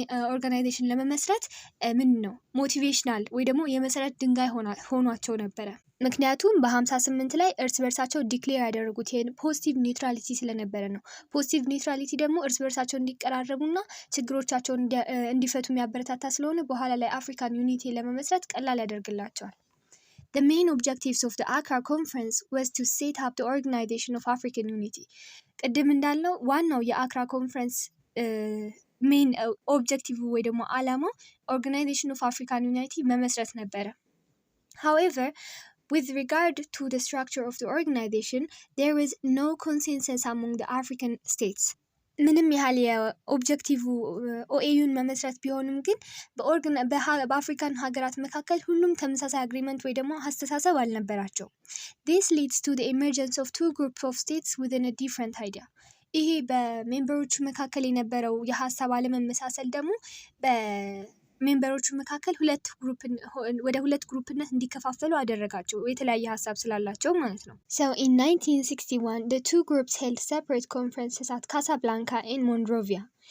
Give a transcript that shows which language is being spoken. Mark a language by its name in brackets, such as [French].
[Amharic] ኦርጋናይዜሽን ለመመስረት ምን ነው ሞቲቬሽናል ወይ ደግሞ የመሰረት ድንጋይ ሆኗቸው ነበረ። ምክንያቱም በ58 ላይ እርስ በርሳቸው ዲክሌር ያደረጉት ፖዚቲቭ ኒውትራሊቲ ስለነበረ ነው። ፖዚቲቭ ኒውትራሊቲ ደግሞ እርስ በርሳቸው እንዲቀራረቡና ችግሮቻቸውን እንዲፈቱ የሚያበረታታ ስለሆነ በኋላ ላይ አፍሪካን ዩኒቲ ለመመስረት ቀላል ያደርግላቸዋል። [English] The main objectives of the Accra Conference was to set up the Organization of African Unity. [Amharic] ቅድም እንዳልነው ዋናው የአክራ ኮንፈረንስ ሜን ኦብጀክቲቭ ወይ ደግሞ ዓላማው Organization of African Unity መመስረት ነበረ። [English] However, with regard to the structure of the organization, there was no consensus among the African states. [Amharic] ምንም ያህል የኦብጀክቲቭ ኦኤዩን መመስረት ቢሆንም ግን በአፍሪካን ሀገራት መካከል ሁሉም ተመሳሳይ አግሪመንት ወይ ደግሞ አስተሳሰብ አልነበራቸው። [English] This leads to the emergence of two groups of states within a different idea. [Amharic] ይሄ በሜምበሮቹ መካከል የነበረው የሀሳብ አለመመሳሰል ደግሞ ሜምበሮቹ መካከል ወደ ሁለት ግሩፕነት እንዲከፋፈሉ አደረጋቸው የተለያየ ሀሳብ ስላላቸው ማለት ነው። [English] So in 1961 the two groups held separate conferences at Casablanca and Monrovia.